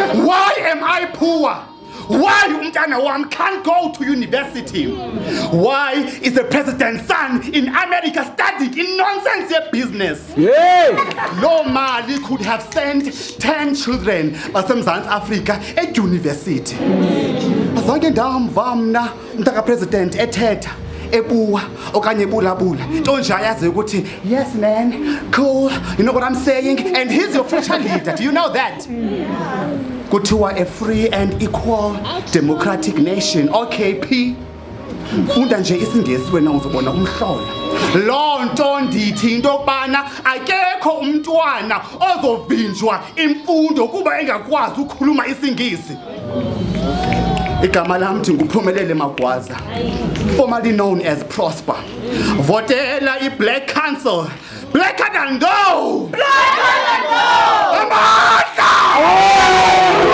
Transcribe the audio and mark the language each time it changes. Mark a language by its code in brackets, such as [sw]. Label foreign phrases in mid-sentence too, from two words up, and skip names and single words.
[en] Why am I poor? Why [xh] umntana wam [en] can't go to university? Why is the president's son in America studying in nonsense business? [xh] No mali [en] could have sent 10 children baseMzantsi Africa at university. [xh] Azange ndamva mna umntaka president ethetha ebuwa okanye bulabula nto nje ayazi ukuthi [en] yes man, cool, you know what I'm saying, and he's your future leader. Do you know that? Kuthiwa a free and equal democratic nation. [xh] Okay P, funda nje isiNgesi wena uzobona umhlola. Loo nto ndithi into yokubana akekho umntwana ozovinjwa imfundo kuba engakwazi ukukhuluma isiNgisi. Igama lam ndinguphumelele Magwaza, [en] formerly known as Prosper. Votela i-Black Council. Blacker than gold! Blacker than gold!